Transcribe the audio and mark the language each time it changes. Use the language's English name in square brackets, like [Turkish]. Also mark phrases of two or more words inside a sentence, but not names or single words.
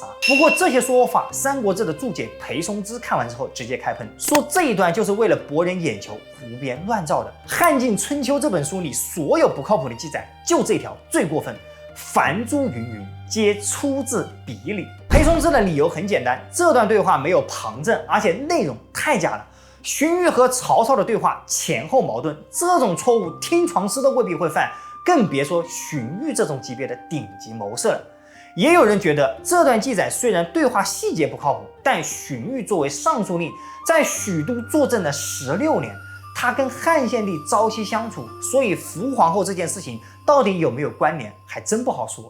[Chinese] 不過這些說法，《三國志》的注解裴松之看完之后直接開噴，說這一段就是為了博人眼球，胡編亂造的。《漢晉春秋》這本書裡所有不靠譜的記載，就這條最過分，凡諸云云，皆出自彼裡。裴松之的理由很簡單，這段对話沒有旁證，而且內容太假了。荀彧和曹操的對話前後矛盾，這種錯誤聽床師都未必會犯，更別說荀彧這種級別的頂級謀士了。也有人覺得這段記載雖然對話細節不靠譜，但荀彧作為尚書令，在許都坐鎮了16年，他跟漢獻帝朝夕相處，所以伏皇後這件事情到底有沒有關聯，還真不好說。